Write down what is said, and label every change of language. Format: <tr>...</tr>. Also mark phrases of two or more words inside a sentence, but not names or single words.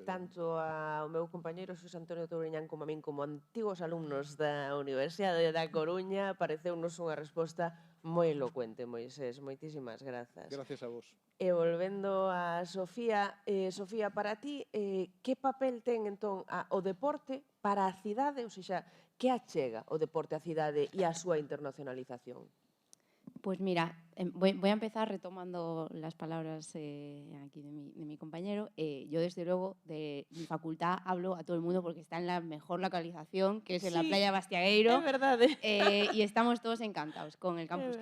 <gl>tanto ao meu compañeiro Xosé Antonio Touriñán como a min, como antigos alumnos da Universidade da Coruña, pareceunos unha resposta moi elocuente, Moisés. Moitísimas grazas.</gl> <es>Gracias a vos.</es> <gl>E volvendo a Sofía, Sofía, para ti, que papel ten entón o deporte para a cidade, ou seja, que achega o deporte á cidade e a súa internacionalización?</gl> <es>Pues mira, voy a empezar retomando las palabras aquí de mi compañero. Yo, desde luego, de mi facultad hablo a todo el mundo porque está en la mejor localización, que es en la Sí, playa Bastiagueiro.</es> <gl>É verdade.</gl> <es>Y estamos todos encantados con el campus que</es>